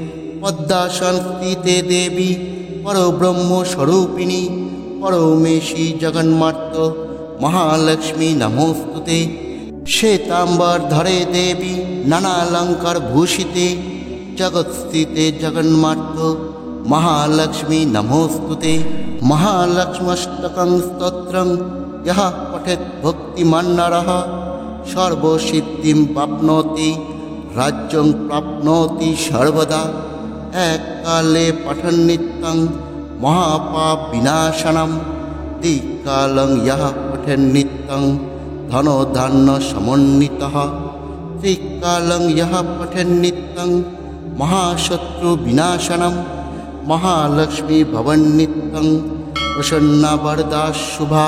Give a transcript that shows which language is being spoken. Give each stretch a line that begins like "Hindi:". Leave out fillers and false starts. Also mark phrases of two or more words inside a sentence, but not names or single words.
Sanskrit: পদ্মাসন স্থিতে দেবী পরব্রহ্ম স্বরূপিণী পরমেশী জগন্মার্ত মহালক্ষ্মী নমস্তুতে। শ্বেতাম্বর ধরে দেবী নানালঙ্কার ভূষিতে জগৎস্থিতে জগন্মার্ত মহালক্ষ্মী নমস্তুতে। মহালক্ষ্মষ্টকং স্তোত্রং यः पठेत् भक्तिमान् नरः सर्वसिद्धिं प्राप्नोति राज्यं प्राप्नोति सर्वदा। एककाले पठन् नित्यं महापापविनाशनं द्विकालं यः पठेन् नित्यं धनधान्यसमन्वितः त्रिकालं यः पठेन् नित्यं महाशत्रुविनाशनं महालक्ष्मी भवन् नित्यं प्रसन्ना वरदा शुभा।